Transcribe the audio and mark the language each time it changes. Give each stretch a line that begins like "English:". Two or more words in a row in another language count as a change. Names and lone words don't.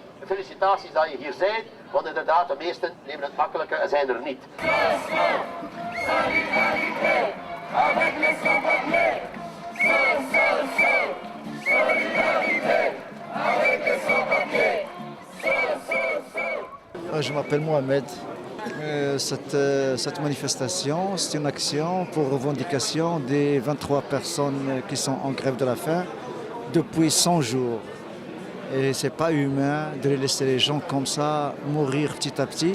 Dutch: Felicitaties dat je hier bent, want inderdaad de meesten nemen het makkelijker en zijn er niet.
French: Je m'appelle Mohamed. Cette manifestation, c'est une action pour revendication des 23 personnes qui sont en grève de la faim depuis 100 jours. Et c'est pas humain de laisser les gens comme ça mourir petit à petit.